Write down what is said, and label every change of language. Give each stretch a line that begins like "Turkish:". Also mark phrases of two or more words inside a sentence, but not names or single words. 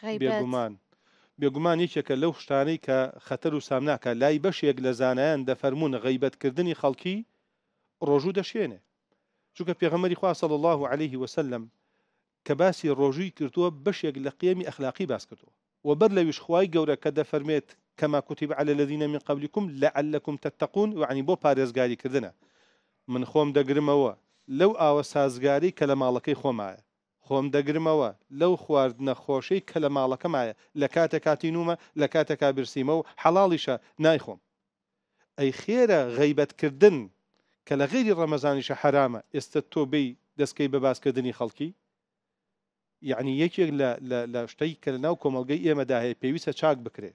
Central Kurdish: بێگومان یەکێکە لەو شتانەی کە خەتەر و سامناکە لای بەشێک لە زانایان دەفەرمونە غەیبەتکردنی خەڵکی ڕۆژوو دەشێنێ. چونکە پێغەمبەری خوا
Arabic: صلی الله عليه وسلم
Central Kurdish: کە باسی ڕۆژووی کردووە بەشێک لە قیەمی ئەخلاقی باس کردووە و بەر لەویش خوای گەورە کە دەفەرمێت
Arabic: كما كتب على الذين من قبلكم لعلكم تتقون
Central Kurdish: يعني بۆ پارێزگاری کردنە من خۆم دەگرمەوە لەو ئاوە سازگاری کە لە ماڵەکەی خۆمایە خۆم دەگرمەوە لەو خواردنە خۆشەی کە لە ماڵەکەمایە لە کاتێک کاتینومە لە کاتێکا برسیمە و حەڵاڵیشە نایخۆم. ئەی خێرە غەیبەتکردن کە لە غێری ڕەمەزانیشە حرامە ئێستا تۆ بێی دەستکەی بە باسکردنی خەڵکی یعنی یەکێک لە شتەی کە لە ناو کۆمەڵگەی ئێمەدا هەیە پێویستە چاک بکرێت.